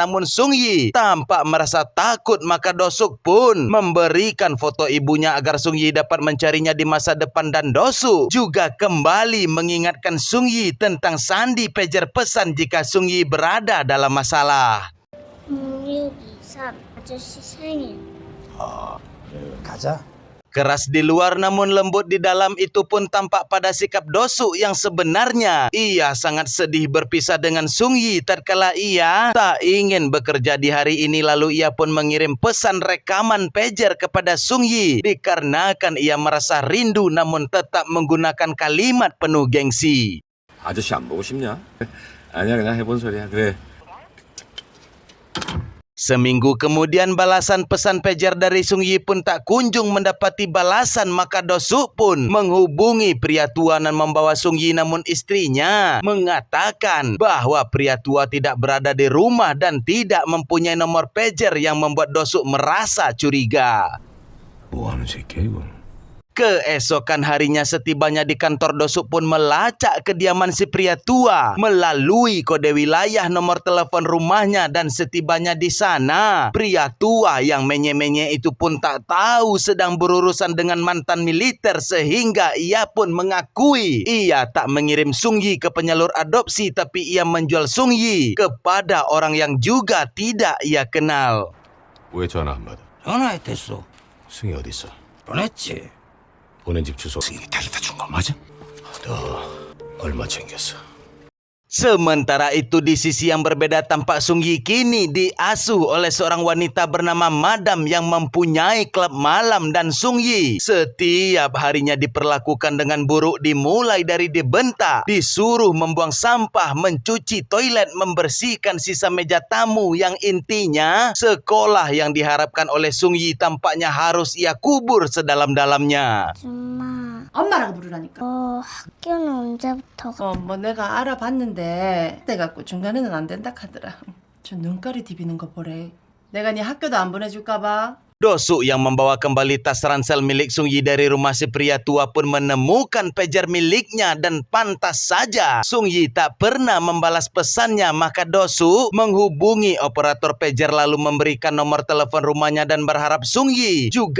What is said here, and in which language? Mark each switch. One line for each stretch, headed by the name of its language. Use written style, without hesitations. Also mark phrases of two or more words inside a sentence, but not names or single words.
Indonesian: Namun Sung Yi tampak merasa takut, maka Dosuk pun memberikan foto ibunya agar Sung Yi dapat mencarinya di masa depan. Dan Dosuk juga kembali mengingatkan Sung Yi tentang sandi pager pesan jika Sung Yi berada dalam masalah.
Korean: 663 아저씨 생일. 가자.
Indonesian: Keras di luar namun lembut di dalam, itu pun tampak pada sikap Dosuk yang sebenarnya. Ia sangat sedih berpisah dengan Sung Yi tatkala ia tak ingin bekerja di hari ini. Lalu ia pun mengirim pesan rekaman pager kepada Sung Yi dikarenakan ia merasa rindu, namun tetap menggunakan kalimat penuh gengsi.
Korean: 아저씨 안 보고 싶냐? 아니야, 그냥 해본 소리야. 그래.
Indonesian: Seminggu kemudian balasan pesan pager dari Sung Yi pun tak kunjung mendapati balasan, maka Dosuk pun menghubungi pria tua dan membawa Sung Yi. Namun istrinya mengatakan bahwa pria tua tidak berada di rumah dan tidak mempunyai nomor pager yang membuat Dosuk merasa curiga.
Korean: 뭐 하는 새끼야 이건?
Indonesian: Keesokan harinya setibanya di kantor, Dosuk pun melacak kediaman si pria tua melalui kode wilayah nomor telepon rumahnya. Dan setibanya di sana, pria tua yang menye-menye itu pun tak tahu sedang berurusan dengan mantan militer, sehingga ia pun mengakui ia tak mengirim Sung Yi ke penyalur adopsi, tapi ia menjual Sung Yi kepada orang yang juga tidak ia kenal.
Korean: 왜 전화 안 받아? 전화했댔어. 승희 어디 있어? 보냈지. 보낸 집 주소 승희 데려다 준 거 맞아? 너 얼마 챙겼어?
Indonesian: Sementara itu di sisi yang berbeda, tampak Sung Yi kini diasuh oleh seorang wanita bernama Madam yang mempunyai klub malam. Dan Sung Yi setiap harinya diperlakukan dengan buruk, dimulai dari dibentak, disuruh membuang sampah, mencuci toilet, membersihkan sisa meja tamu, yang intinya sekolah yang diharapkan oleh Sung Yi tampaknya harus ia kubur sedalam-dalamnya.
Korean: 아줌마, 엄마라고 부르라니까. 학교는 언제부터 뭐 내가 알아봤는데 그때 갖고 중간에는 안 된다 하더라. 저 눈가리 디비는 거 보래. 내가 네 학교도 안 보내줄까 봐.
Indonesian: Dosu yang membawa kembali tas ransel milik Sung Yi dari rumah si pria tua pun menemukan pager miliknya dan pantas saja Sung Yi tak pernah membalas pesannya, maka Dosu menghubungi operator pager lalu memberikan nomor telepon rumahnya dan berharap Sung Yi juga